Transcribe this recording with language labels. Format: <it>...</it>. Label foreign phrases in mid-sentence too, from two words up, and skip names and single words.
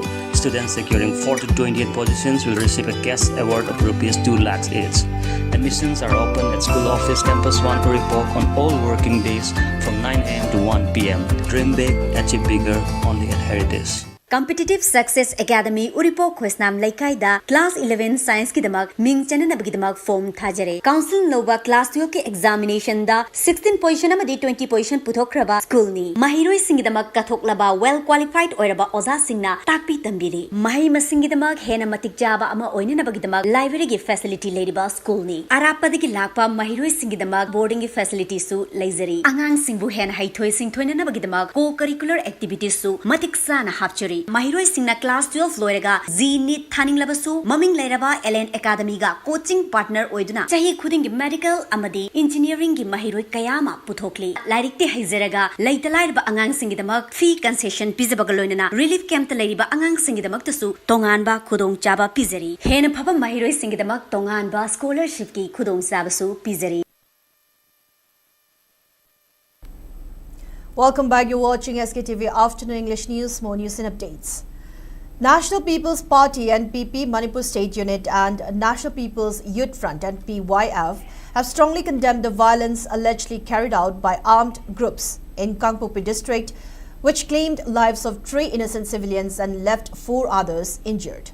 <en>Students securing 4 to 28 positions will receive a cash award of ₹2 lakhs each. Admissions are open at School Office Campus 1 Uripok on all working days from 9 a.m. to 1 p.m. Dream big, achieve bigger, only at Heritage.</en> <mni>Competitive Success Academy Uripok Khosnam Laikai da Class 11 Science ki damak ming chananabagi damak form thajare. Council Nova Class 12 ke examination da 16 position amadi 20 position puthokraba school ni. Mahiroi singi damak kathoklaba</mni> <en>well qualified</en> <mni>oiraba oza singna takpi tambiri. Mahi masingi damak hena matik jaba ama oinanabagi damak library gi facility lediba school ni. Arapadagi lakpa mahiroi singi damak boarding gi facility su laizari. Angang singbu hena haithoi singthoinanabagi damak</mni> <en>co-curricular activities</en> <mni>su matik sana hapchuri. Mahiroi singna class 12 loiraga Z-NEET thaning labasu maming lairaba LN Academy ga coaching partner oiduna chahi khuding gi medical amadi engineering gi mahiroi kayama puthokli lairikte haizeraga laitalairba angang singi damak</mni> <en>fee concession</en> <mni>pizabaga loinana</mni> <en>relief camp</en> <mni>ta lairiba angang singi damak tasu tonganba khudong chaba pizari hena phaba mahiroi singi damak tonganba scholarship ki khudong chabasu pizari.</mni> <en>Welcome back. You're watching SKTV Afternoon English News. More news and updates. National People's Party NPP Manipur State Unit and National People's Youth Front NPYF have strongly condemned the violence allegedly carried out by armed groups in Kangpopi district, which claimed lives of 3 innocent civilians and left 4 others injured.</en>